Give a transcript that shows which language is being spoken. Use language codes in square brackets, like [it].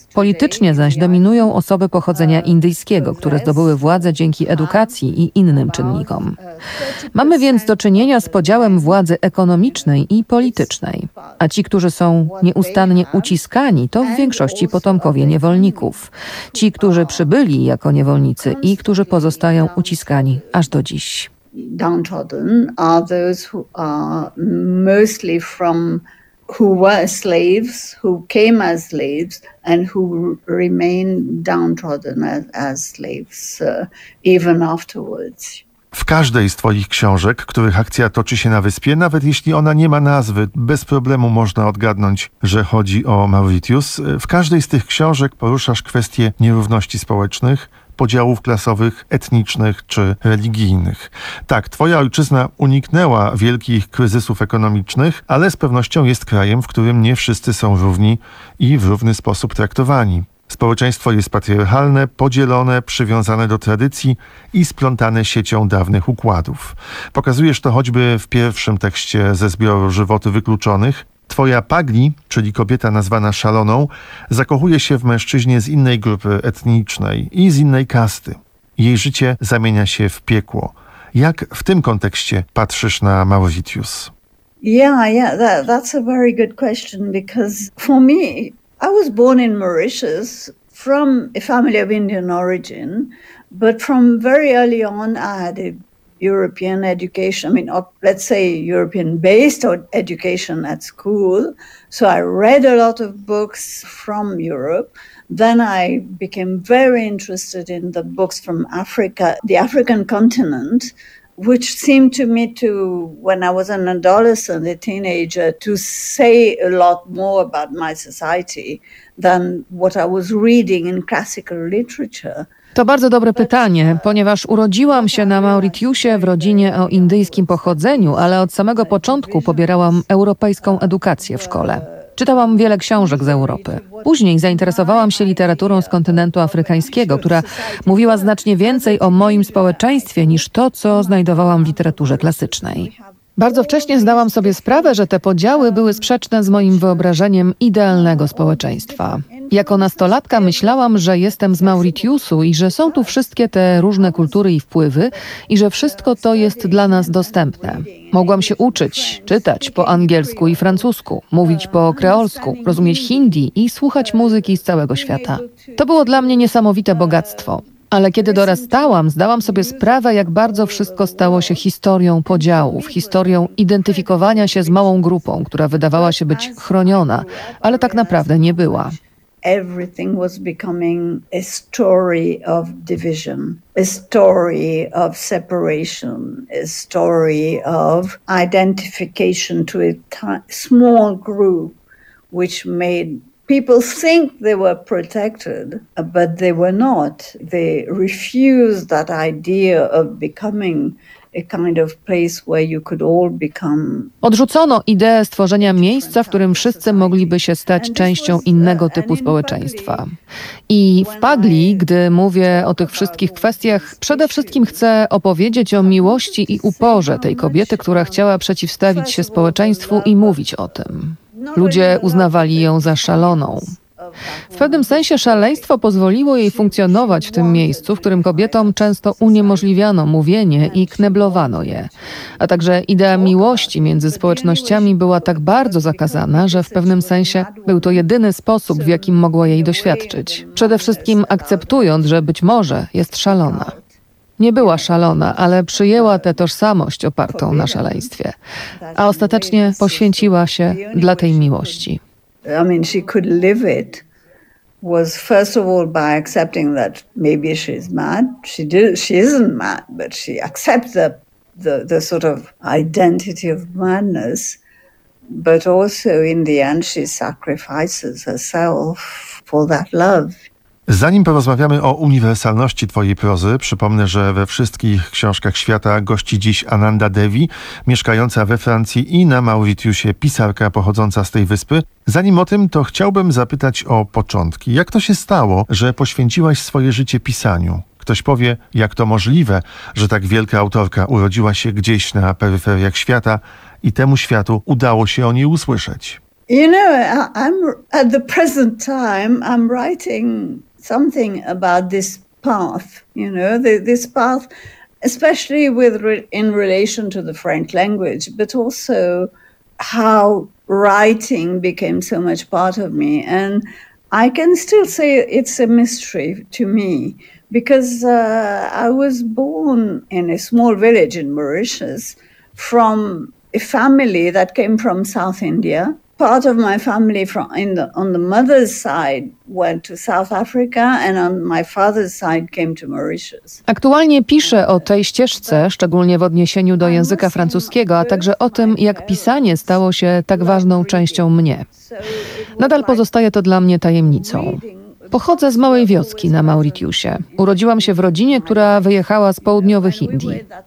[pl] Politycznie zaś dominują osoby pochodzenia indyjskiego, które zdobyły władzę dzięki edukacji i innym czynnikom. Mamy więc do czynienia z podziałem władzy ekonomicznej i politycznej. A ci, którzy są nieustannie uciskani, to w większości potomkowie niewolników. Ci, którzy przybyli jako niewolnicy i którzy pozostają uciskani aż do dziś. [en] Downtrodden are those who are mostly from who were slaves, who came as slaves, and who remain downtrodden as slaves, even afterwards. [pl] W każdej z twoich książek, których akcja toczy się na wyspie, nawet jeśli ona nie ma nazwy, bez problemu można odgadnąć, że chodzi o Mauritius. W każdej z tych książek poruszasz kwestie nierówności społecznych, podziałów klasowych, etnicznych czy religijnych. Tak, twoja ojczyzna uniknęła wielkich kryzysów ekonomicznych, ale z pewnością jest krajem, w którym nie wszyscy są równi i w równy sposób traktowani. Społeczeństwo jest patriarchalne, podzielone, przywiązane do tradycji i splątane siecią dawnych układów. Pokazujesz to choćby w pierwszym tekście ze zbioru Żywoty wykluczonych. Twoja Pagli, czyli kobieta nazwana szaloną, zakochuje się w mężczyźnie z innej grupy etnicznej i z innej kasty. Jej życie zamienia się w piekło. Jak w tym kontekście patrzysz na Mauritius? [en] That's a very good question, because for me, I was born in Mauritius from a family of Indian origin, but from very early on I had a European education, European-based education at school. So I read a lot of books from Europe. Then I became very interested in the books from Africa, the African continent, which seemed to me to, when I was an adolescent, a teenager, to say a lot more about my society than what I was reading in classical literature. [pl] To bardzo dobre pytanie, ponieważ urodziłam się na Mauritiusie w rodzinie o indyjskim pochodzeniu, ale od samego początku pobierałam europejską edukację w szkole. Czytałam wiele książek z Europy. Później zainteresowałam się literaturą z kontynentu afrykańskiego, która mówiła znacznie więcej o moim społeczeństwie niż to, co znajdowałam w literaturze klasycznej. Bardzo wcześnie zdałam sobie sprawę, że te podziały były sprzeczne z moim wyobrażeniem idealnego społeczeństwa. Jako nastolatka myślałam, że jestem z Mauritiusu i że są tu wszystkie te różne kultury i wpływy i że wszystko to jest dla nas dostępne. Mogłam się uczyć, czytać po angielsku i francusku, mówić po kreolsku, rozumieć hindi i słuchać muzyki z całego świata. To było dla mnie niesamowite bogactwo. Ale kiedy dorastałam, zdałam sobie sprawę, jak bardzo wszystko stało się historią podziałów, historią identyfikowania się z małą grupą, która wydawała się być chroniona, ale tak naprawdę nie była. [en] everything was becoming a story of division, a story of separation, a story of identification to a small group, which made people think they were protected, but they were not. They refused that idea of becoming a kind of place where you could all become. [pl] Odrzucono ideę stworzenia miejsca, w którym wszyscy mogliby się stać częścią innego typu społeczeństwa. I w Pagli, gdy mówię o tych wszystkich kwestiach, przede wszystkim chcę opowiedzieć o miłości i uporze tej kobiety, która chciała przeciwstawić się społeczeństwu i mówić o tym. Ludzie uznawali ją za szaloną. W pewnym sensie szaleństwo pozwoliło jej funkcjonować w tym miejscu, w którym kobietom często uniemożliwiano mówienie i kneblowano je. A także idea miłości między społecznościami była tak bardzo zakazana, że w pewnym sensie był to jedyny sposób, w jakim mogła jej doświadczyć. Przede wszystkim akceptując, że być może jest szalona. Nie była szalona, ale przyjęła tę tożsamość opartą na szaleństwie, a ostatecznie poświęciła się dla tej miłości. [en] I mean, she could live it was first of all by accepting that maybe she's mad. She isn't mad, but she accepts the sort of identity of madness, but also in the end she sacrifices herself for that love. [pl] Zanim porozmawiamy o uniwersalności twojej prozy, przypomnę, że we wszystkich książkach świata gości dziś Ananda Devi, mieszkająca we Francji i na Mauritiusie, pisarka pochodząca z tej wyspy. Zanim o tym, to chciałbym zapytać o początki. Jak to się stało, że poświęciłaś swoje życie pisaniu? Ktoś powie, jak to możliwe, że tak wielka autorka urodziła się gdzieś na peryferiach świata i temu światu udało się o niej usłyszeć. [en] You know, I'm at the present time, I'm writing something about this path, you know, this path, especially in relation to the French language, but also how writing became so much part of me. And I can still say it's a mystery to me, because I was born in a small village in Mauritius from a family that came from South India. Part of my family from on the mother's side went to South Africa and on my father's side came to Mauritius. [pl] Aktualnie piszę o tej ścieżce, szczególnie w odniesieniu do języka francuskiego, a także o tym, jak pisanie stało się tak ważną częścią mnie. Nadal pozostaje to dla mnie tajemnicą. Pochodzę z małej wioski na Mauritiusie. Urodziłam się w rodzinie, która wyjechała z południowych Indii.